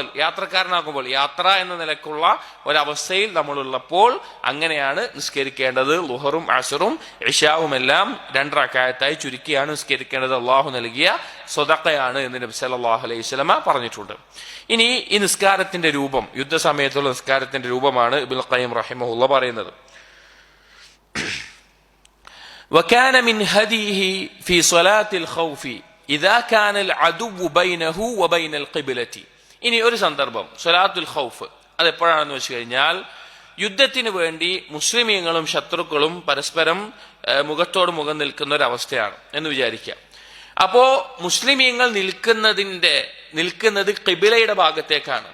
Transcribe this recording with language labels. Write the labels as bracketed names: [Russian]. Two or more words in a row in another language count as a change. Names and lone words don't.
[Malayalam] യാത്രക്കാരനാകുമ്പോൾ, യാത്ര എന്ന നിലക്കുള്ള ഒരവസ്ഥയിൽ നമ്മളുള്ളപ്പോൾ അങ്ങനെയാണ് നിസ്കരിക്കേണ്ടത്. ദുഹറും അസുറും ഇശാവും എല്ലാം 2 റക്അത്തായി ചുരുക്കിയാണ് നിസ്കരിക്കേണ്ടത്. അള്ളാഹു നൽകിയ സ്വതക്കയാണ് എന്ന് നബി [Arabic] صلى الله عليه وسلم [Malayalam] പറഞ്ഞിട്ടുണ്ട്. ഇനി ഈ നിസ്കാരത്തിന്റെ രൂപം, യുദ്ധസമയത്തുള്ള നിസ്കാരത്തിന്റെ രൂപമാണ് ഇബ്നുൽ ഖയ്യിം റഹിമഹുല്ലാഹ് പറയുന്നത്. [Arabic] وكان من هديه في صلاة الخوف إذا كان العدو بينه وبين القبلة. [Malayalam] ഇനി ഒരു സന്ദർഭം [Arabic] صلاة الخوف [Malayalam] അത് എപ്പോഴാണെന്ന് വെച്ച് കഴിഞ്ഞാൽ, യുദ്ധത്തിന് വേണ്ടി മുസ്ലിമീങ്ങളും ശത്രുക്കളും പരസ്പരം മുഖത്തോട് മുഖം നിൽക്കുന്ന ഒരു അവസ്ഥയാണ് എന്ന് വിചാരിക്കാം. അപ്പോ മുസ്ലിമീങ്ങൾ നിൽക്കുന്നത് ഖിബിലയുടെ ഭാഗത്തേക്കാണ്.